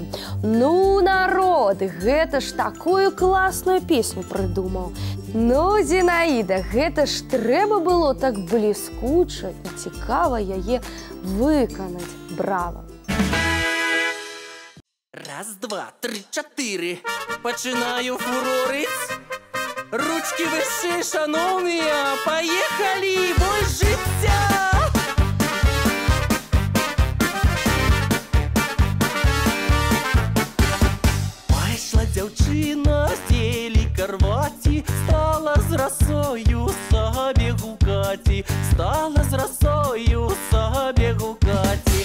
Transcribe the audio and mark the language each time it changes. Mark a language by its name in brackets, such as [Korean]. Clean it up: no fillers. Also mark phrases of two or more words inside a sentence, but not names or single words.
[Belarusian] Ну, народ, гэта ж такую класную песню прыдумаў. Ну, Зінаіда, гэта ж трэба было так бліскуча і цікава яе выканаць. Брава! Раз, два, три, чатыры. Пачынаю фурорыць. [Russian] Ручки выше, [Belarusian] шановныя, поехали, бой жыцця! Пайшла дзяўчына з делікарваці, стала з расою сабе гукаці, стала з расою сабе гукаці.